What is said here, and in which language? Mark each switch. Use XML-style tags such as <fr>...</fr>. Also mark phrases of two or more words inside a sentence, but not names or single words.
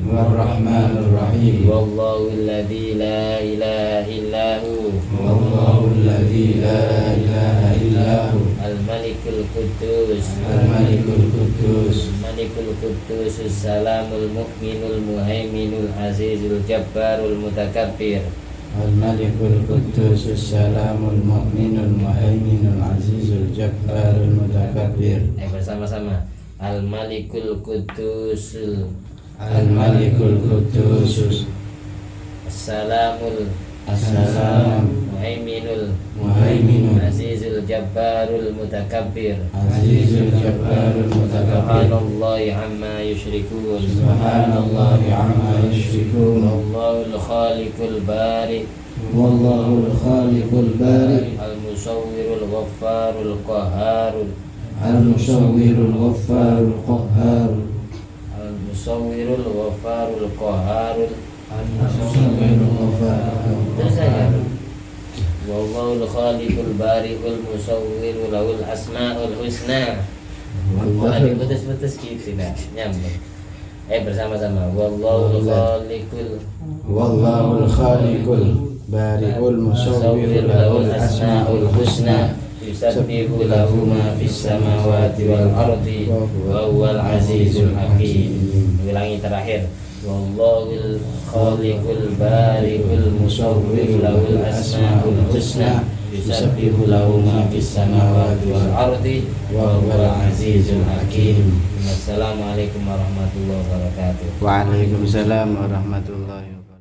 <ar>والله الذي لا إله إلا هو الملك القدوس السلام المؤمن المهيمن العزيز الجبار المتكبر. الملك القدوس السلام المؤمن المهيمن العزيز الجبار المتكبر. Bersama-sama. الملك القدوس الملك القدوس Salamul muhaiminun العزيز الجبار المتكبر العزيز الجبار المتكبر سبحان الله عما يشركون سبحان الله عما يشركون والله الخالق البارئ والله الخالق البارئ المصور الغفار القهار المصور الغفار القهار المصور الغفار القهار المصور الغفار</ar> <id>terus saya</id> <ar>والله الخالق البارئ المصور له الأسماء الحسنى</ar> <id>boleh diputus-putus gitu nah nyambung bersama-sama wallahul</id> <ar>الخالق البارئ المصور له الأسماء الحسنى يسبح له ما في السماوات والأرض وهو العزيز الحكيم.</ar> <id>ulangi terakhir</id> <ar>والله الخالق البارئ المصور له الأسماء الحسنى يسبح له ما في السماوات والأرض وهو العزيز الحكيم. والسلام عليكم ورحمة الله وبركاته. وعليكم السلام ورحمة الله وبركاته.</ar>